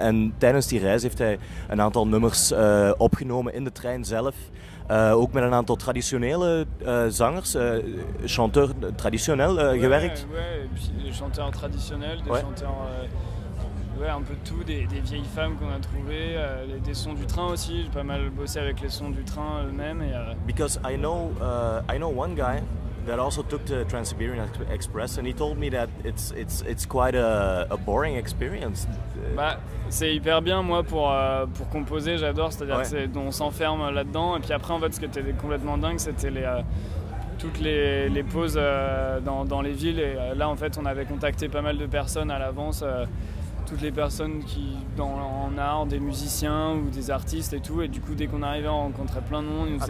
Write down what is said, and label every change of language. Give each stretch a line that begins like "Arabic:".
Dutch: En tijdens die reis heeft hij een aantal nummers opgenomen in de trein zelf. Ook met een aantal traditionele zangers,
French: chanteurs traditionnels
Dutch: gewerkt.
French: Ouais, des chanteurs traditionnels, des chanteurs... Ouais, un peu de tout, des vieilles femmes qu'on a trouvées, des sons du train aussi. J'ai pas mal bossé avec les sons du train eux-mêmes.
English: Because I know one guy that also took the Trans-Siberian Express, and he told me that it's quite a boring experience.
French: Bah, c'est hyper bien moi pour composer, j'adore. C'est-à-dire qu'on s'enferme là-dedans. Et puis après, en fait, ce qui était complètement dingue, c'était toutes les pauses dans les villes. Et là, en fait, on avait contacté pas mal de personnes à l'avance. Toutes les personnes en art, des musiciens ou des artistes et tout, et du coup dès qu'on arrivait on rencontrait plein de monde.